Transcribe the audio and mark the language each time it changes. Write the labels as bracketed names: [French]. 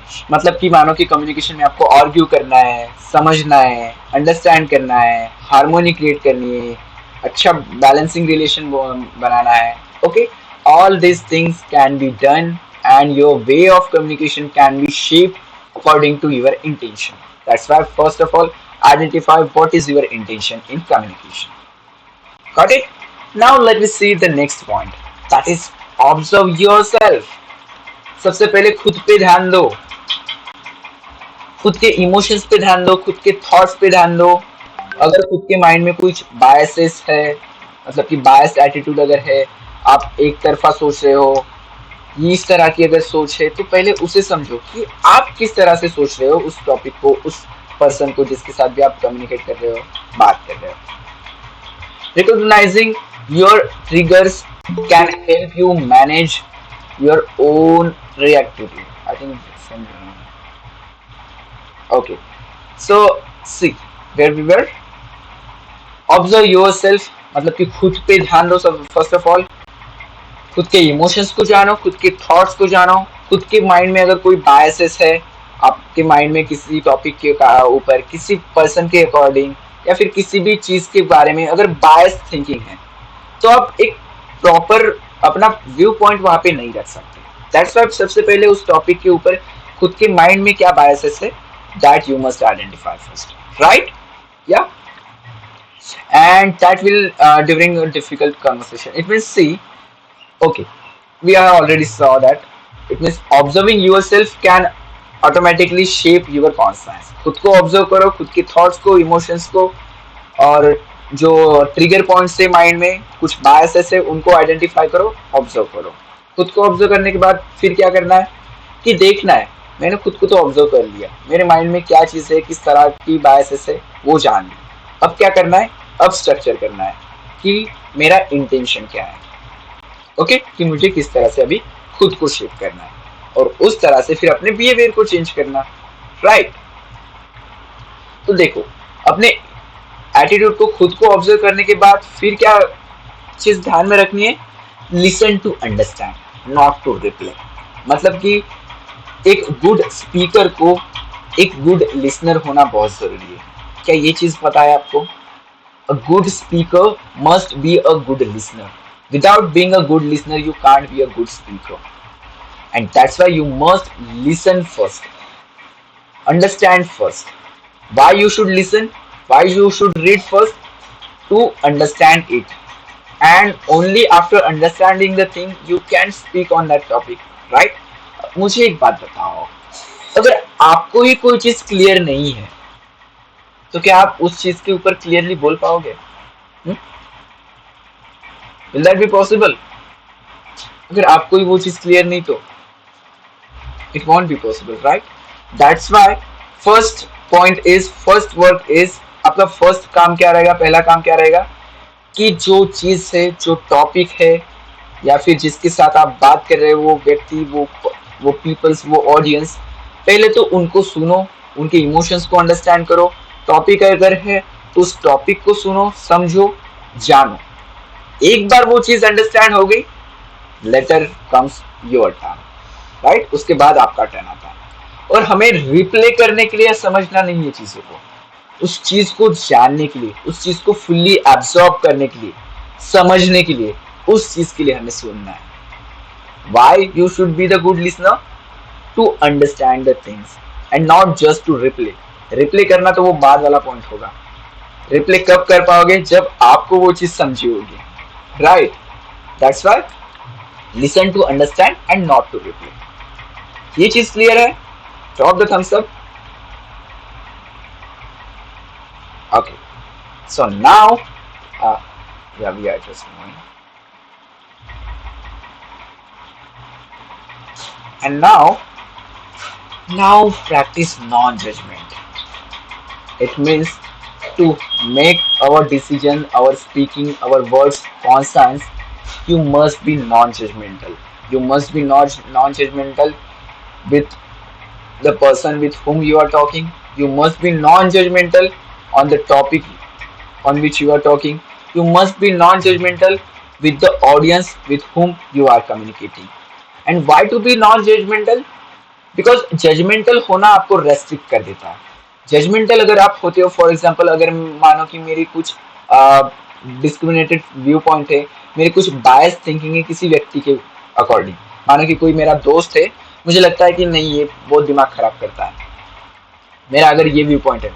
[Hindi] मतलब कि मानो कि कम्युनिकेशन में आपको आर्ग्यू करना है, समझना है, अंडरस्टैंड करना है, हार्मोनी क्रिएट करनी है, अच्छा बैलेंसिंग रिलेशन बनाना है। [English] Okay, all this things can be done and your way of communication can be shaped according to your intention. That's why first of all identify what is your intention in communication. Got it? Now let me see the next point, that is observe yourself. [Hindi] सबसे पहले खुद पे ध्यान दो, खुद के emotions पे ध्यान दो, खुद के थॉट्स पे ध्यान दो। अगर खुद के माइंड में कुछ बायसेस है, मतलब कि बायस्ड एटीट्यूड अगर है, आप एक तरफा सोच रहे हो, इस तरह की अगर सोच है, तो पहले उसे समझो कि आप किस तरह से सोच रहे हो उस टॉपिक को, उस पर्सन को जिसके साथ भी आप कम्युनिकेट कर रहे हो, बात कर रहे हो। [English] Recognizing your triggers can help you manage your own reactivity. I think it's something. Okay, so see where we were. Observe yourself, [Hindi] मतलब कि खुद पे ध्यान दो। सब [English] first of all [Hindi] खुद के इमोशंस को जानो, खुद के थॉट्स को जानो, खुद के माइंड में अगर कोई बायसेस है, आपके माइंड में किसी टॉपिक के ऊपर, किसी पर्सन के अकॉर्डिंग या फिर किसी भी चीज के बारे में अगर बायस थिंकिंग है, तो आप एक प्रॉपर अपना व्यू पॉइंट वहां पे नहीं रख सकते। [English] that's why [Hindi] सबसे पहले उस टॉपिक के ऊपर खुद के माइंड में क्या बायसेस है, [English] That you must identify first, right? या and that will during a difficult conversation it means see, okay, we are already saw that it means observing yourself can automatically shape your conscience. [Hindi] खुद को observe करो, खुद के thoughts को, emotions को, और जो ट्रिगर पॉइंट्स है माइंड में, कुछ बायसेस है, उनको आइडेंटिफाई करो, ऑब्जर्व करो। खुद को ऑब्जर्व करने के बाद फिर क्या करना है कि देखना है, मैंने खुद को तो ऑब्जर्व कर लिया, मेरे माइंड में क्या चीज़ है, किस तरह की बायसेस है, वो जान ली। अब क्या करना है, अब स्ट्रक्चर करना है कि मेरा इंटेंशन क्या है। ओके, कि मुझे किस तरह से अभी खुद को शेप करना है, और उस तरह से फिर अपने बिहेवियर को चेंज करना, राइट? तो देखो, अपने एटीट्यूड को, खुद को ऑब्जर्व करने के बाद फिर क्या चीज ध्यान में रखनी है, [English] Listen to understand, not to reply. [Hindi] मतलब कि एक गुड स्पीकर को एक गुड लिसनर होना बहुत जरूरी है। क्या ये चीज पता है आपको? [English] A good speaker must be a good listener. Without being a good listener, you can't be a good speaker. And that's why you must listen first. Understand first. Why you should listen? Why you should read first? To understand it. And only after understanding the thing, you can speak on that topic. Right? [Hindi] मुझे एक बात बताओ, अगर आपको ही कोई चीज clear नहीं है तो क्या आप उस चीज के ऊपर क्लियरली बोल पाओगे? [English] Will that be possible? [Hindi] अगर आपको ही वो चीज क्लियर नहीं तो [English] it won't be possible, right? That's why first point is, first work is, [Hindi] आपका फर्स्ट काम क्या रहेगा, पहला काम क्या रहेगा कि जो चीज है, जो टॉपिक है, या फिर जिसके साथ आप बात कर रहे हो, वो व्यक्ति, वो पीपल्स, वो ऑडियंस, पहले तो उनको सुनो, उनके इमोशंस को अंडरस्टैंड करो। टॉपिक अगर है तो उस टॉपिक को सुनो, समझो, जानो। एक बार वो चीज अंडरस्टैंड हो गई, [English] later comes your turn, [Hindi] right? उसके बाद आपका टर्न आता है। और हमें रिप्ले करने के लिए समझना नहीं है चीजों को, उस चीज को जानने के लिए, उस चीज को फुल्ली एब्जॉर्ब करने के लिए, समझने के लिए, उस चीज के लिए हमें सुनना है। [English] Why you should be the good listener? To understand the things and not just to replay. [Hindi] Replay करना तो वो बाद वाला पॉइंट होगा। रिप्ले कब कर पाओगे? जब आपको वो चीज समझी होगी, [English] Right? That's why listen to understand and not to reply. [Hindi] ये चीज क्लियर है? [English] Drop the thumbs up. Okay, so now yeah, we are just moving. And now practice non-judgment. It means to make our decision, our speaking, our words conscious. You must be non-judgmental. You must be non-judgmental with the person with whom you are talking. You must be non-judgmental on the topic on which you are talking. You must be non-judgmental with the audience with whom you are communicating. And why to be non-judgmental? [Hindi] Because judgemental होना आपको restrict कर देता है. Judgemental अगर आप होते हो, for example अगर मानो कि मेरी कुछ डिस्क्रिमिनेटेड व्यू पॉइंट है, मेरी कुछ बायस थिंकिंग है किसी व्यक्ति के अकॉर्डिंग. मानो कि कोई मेरा दोस्त है, मुझे लगता है कि नहीं ये बहुत दिमाग खराब करता है, मेरा अगर ये व्यू पॉइंट है.